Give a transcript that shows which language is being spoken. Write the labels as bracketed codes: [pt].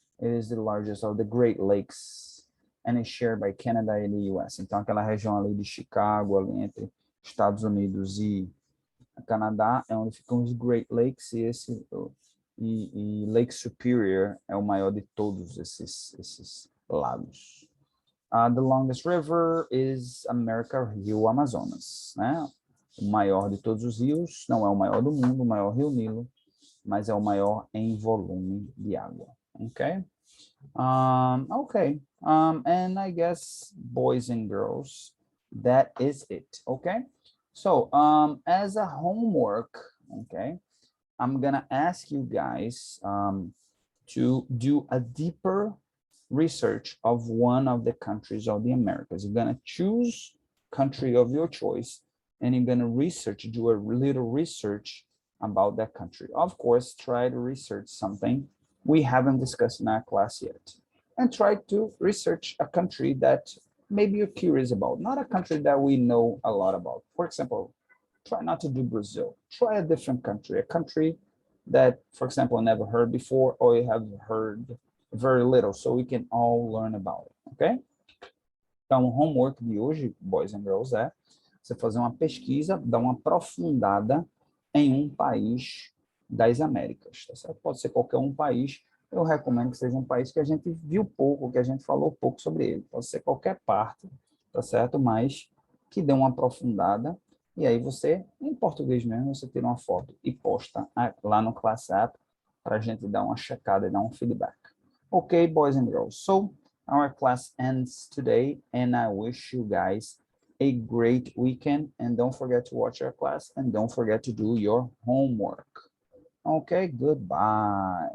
[en] It is the largest of the Great Lakes and is shared by Canada and the US. [pt] Então, aquela região ali de Chicago, ali entre Estados Unidos e Canadá, é onde ficam os Great Lakes e Lake Superior é o maior de todos esses lagos. [en] The longest river is America, Rio Amazonas, né? [pt] O maior de todos os rios, não é o maior do mundo, o maior Rio Nilo, mas é o maior em volume de água, ok? [en] Okay, and I guess, boys and girls, that is it, okay? So, as a homework, okay, I'm gonna ask you guys to do a deeper research of one of the countries of the Americas. You're gonna choose country of your choice, and you're gonna do a little research about that country. Of course, try to research something we haven't discussed in our class yet. And try to research a country that maybe you're curious about, not a country that we know a lot about. For example, try not to do Brazil. Try a different country, a country that, for example, never heard before, or you have heard very little, so we can all learn about it, ok? [pt] Então, o homework de hoje, [en] boys and girls, [pt] é você fazer uma pesquisa, dar uma aprofundada em um país das Américas, tá certo? Pode ser qualquer um país, eu recomendo que seja um país que a gente viu pouco, que a gente falou pouco sobre ele. Pode ser qualquer parte, tá certo? Mas que dê uma aprofundada, e aí você, em português mesmo, você tira uma foto e posta lá no Class App para a gente dar uma checada e dar um feedback. [en] Okay, boys and girls, so our class ends today, and I wish you guys a great weekend, and don't forget to watch our class, and don't forget to do your homework. Okay, goodbye.